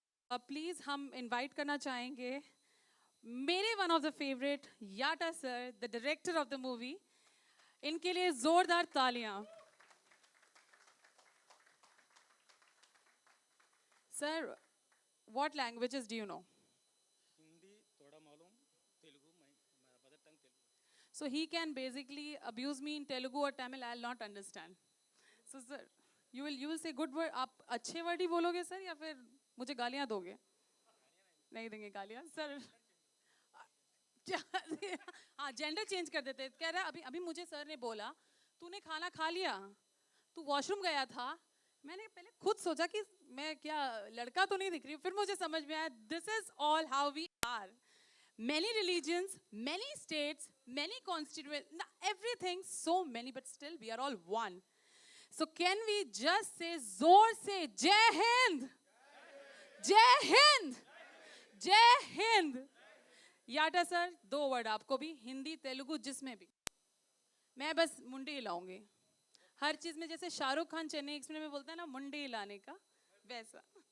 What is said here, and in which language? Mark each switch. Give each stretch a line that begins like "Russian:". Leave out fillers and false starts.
Hindi: Please हम invite करना चाहेंगे मेरे one of the favourite याटा sir,
English: The director of the movie.
Hindi: इनके लिए जोरदार तालियां।
English: Sir, what languages do you know?
Hindi: Hindi थोड़ा मालूम, तेलुगु मेरा mother tongue Telugu.
English: So he can basically abuse me in Telugu or Tamil. I'll not understand. So sir, you will say good word.
Hindi: आप अच्छे word ही बोलोगे सर या फिर मुझे गालियाँ दोगे? नहीं देंगे गालियाँ सर। हाँ, जेंडर चेंज कर देते। कह रहा अभी अभी मुझे सर ने बोला तूने खाना खा लिया, तू वॉशरूम गया था। मैंने पहले खुद सोचा कि मैं क्या लड़का तो नहीं दिख रही हूँ, फिर मुझे समझ में आया
English: This is all how we are. Many religions, many states, many constituents, everything, so many, but still we are all one. So can we just say,
Hindi: zor se,
English: Jai Hind!
Hindi: Jai Hind! Jai Hind! याटा sir, 2 word आपको भी, हिंदी तेलुगु जिसमें भी। मैं बस मुंडी हिलाऊंगी हर चीज में, जैसे शाहरुख खान चेन्नई एक्सप्रेस में बोलता है ना मुंडी हिलाने का, वैसा।